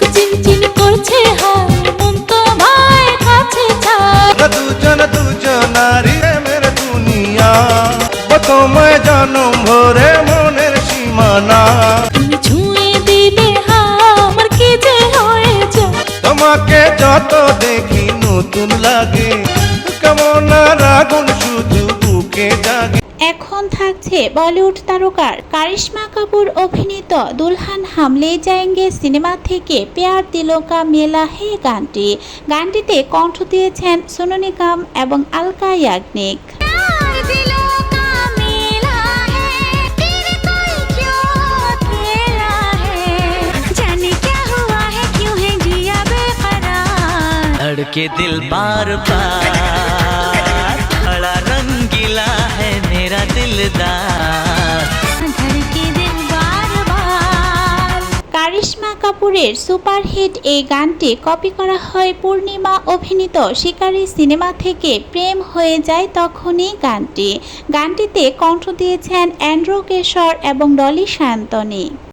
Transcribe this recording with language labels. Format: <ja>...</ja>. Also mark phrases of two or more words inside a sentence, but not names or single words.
<bn>তোমায় জনম ভরে মনের সীমানা তোমাকে যত দেখি নতুন লাগে, কেমন আগুন শুধু বুকে জাগে। এখন থাকছে বলিউড তারকার কারিশমা কাপুর অভিনীত দুলহান হাম লে যায়েঙ্গে সিনেমা থেকে প্যার দিলো কা মেলা হে গানটিতে কণ্ঠ দিয়েছেন সোনু নিগম এবং আলকা ইয়াগনিক।</bn> <hi>के दिल बार बार बड़ा रंगीला है मेरा दिलदार।</hi> <bn>কারিশমা কাপুরের সুপারহিট এই গানটি কপি করা হয় পূর্ণিমা অভিনীত শিকারী সিনেমা থেকে প্রেম হয়ে যায় তখনই গানটিতে কণ্ঠ দিয়েছেন অ্যান্ড্রু কিশোর এবং ডলি সায়ন্তনী।</bn>